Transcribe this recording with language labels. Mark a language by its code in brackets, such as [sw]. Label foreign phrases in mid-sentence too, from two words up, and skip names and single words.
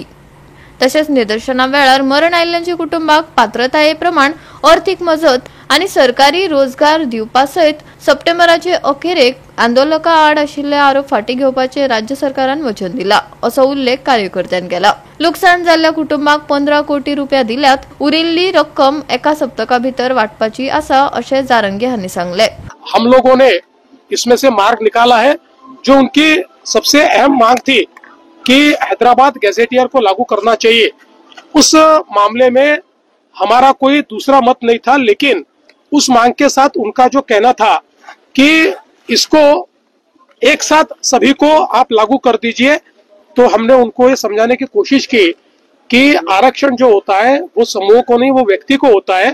[kok] तशेंच निदर्शना वेळार मरण आयिल्ल्यांच्या कुटुंबाक पात्रताये प्रमाण अर्थीक मजत आनी सरकारी रोजगार दिवपा सयत सप्टेंबराचे अखेरेक आंदोलका आड आशिल्ले आरोप फाटीं घेवपाचे राज्य सरकारान वचन दिला, असो उल्लेख कार्यकर्त्यान केला. लुकसाण जाल्ल्या कुटुंबाक 15 कोटी रुपया दिल्यात. उरिल्ली रक्कम एका सप्तका भितर वाटपाची आसा अशें जारंगे हांनी सांगले. [hi] हम लोगों ने इसमें से मार्ग निकाला है. जो उनकी सबसे अहम मांग थी कि हैदराबाद गैजेटियर को लागू करना चाहिए, उस मामले में हमारा कोई दूसरा मत नहीं था, लेकिन उस मांग के साथ उनका जो कहना था कि इसको एक साथ सभी को आप लागू कर दीजिए, तो हमने उनको ये समझाने की कोशिश की कि आरक्षण जो होता है वो समूह को नहीं, वो व्यक्ति को होता है.